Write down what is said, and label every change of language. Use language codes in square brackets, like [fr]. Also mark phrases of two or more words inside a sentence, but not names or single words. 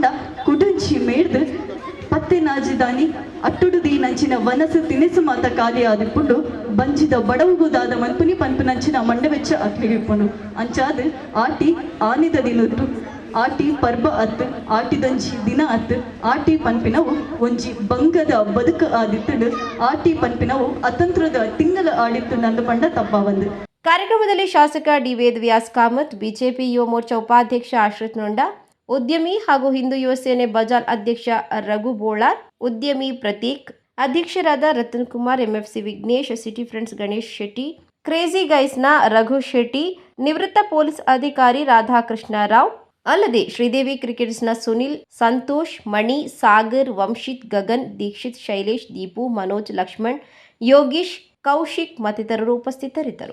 [tcy] ಕುಡಂಚಿ ಮೇಡ್ದು ಪತ್ತೆ ನಾಜಿದಾನಿ ಅಟ್ಟುಡು ದೀನಂಚಿನ ವನಸು ತಿನಿಸು ಮಾತ ಖಾಲಿ ಆದಿಪ್ಪುಂಡು ಬಂಜಿದ ಬಡವುಗುದಾದ ಮನ್ಪುನಿ ಪನ್ಪುನಂಚಿನ ಮಂಡೆ ಬೆಚ್ಚ ಅಕ್ಲಿಗೆ ಇಪ್ಪುಂಡು ಅಂಚಾದ ಆಟಿ ಆನಿದ ದಿನದ್ದು ಆಟಿ ಪರ್ಬ ಅತ್ತು ಆಟಿದಂಜಿ ದಿನ ಅತ್ತು ಆಟಿ ಪನ್ಪಿನವು ಒಂಜಿ ಬಂಗದ ಬದುಕು ಆದಿತ್ತು ಆಟಿ ಪನ್ಪಿನವು ಅತಂತ್ರದ ತಿಂಗಳ ಆಡಿತ್ತು ನಂದು ಪಂಡ ತಪ್ಪಾವಂದು. [kn] ಕಾರ್ಯಕ್ರಮದಲ್ಲಿ ಶಾಸಕ ಡಿ ವೇದ್ ವ್ಯಾಸ್ ಕಾಮತ್, ಬಿಜೆಪಿ ಯುವ ಮೋರ್ಚಾ ಉಪಾಧ್ಯಕ್ಷ ಆಶ್ರಿತ್ ನೊಂಡ, ಉದ್ಯಮಿ ಹಾಗೂ ಹಿಂದೂ ಯುವ ಸೇನೆ ಬಜಾರ್ ಅಧ್ಯಕ್ಷ ರಘು ಬೋಳಾರ್, ಉದ್ಯಮಿ ಪ್ರತೀಕ್, ಅಧ್ಯಕ್ಷರಾದ ರತನ್ ಕುಮಾರ್, ಎಂಎಫ್ಸಿ ವಿಘ್ನೇಶ್, ಸಿಟಿ ಫ್ರೆಂಡ್ಸ್ ಗಣೇಶ್ ಶೆಟ್ಟಿ, ಕ್ರೇಜಿ ಗೈಸ್ನ ರಘು ಶೆಟ್ಟಿ, ನಿವೃತ್ತ ಪೊಲೀಸ್ ಅಧಿಕಾರಿ ರಾಧಾಕೃಷ್ಣ ರಾವ್, ಅಲ್ಲದೆ ಶ್ರೀದೇವಿ ಕ್ರಿಕೆಟ್ಸ್ನ ಸುನಿಲ್, ಸಂತೋಷ್, ಮಣಿ, ಸಾಗರ್, ವಂಶಿತ್, ಗಗನ್, ದೀಕ್ಷಿತ್, ಶೈಲೇಶ್, ದೀಪು, ಮನೋಜ್, ಲಕ್ಷ್ಮಣ್, ಯೋಗೀಶ್, ಕೌಶಿಕ್ ಮತ್ತಿತರರು ಉಪಸ್ಥಿತರಿದ್ದರು.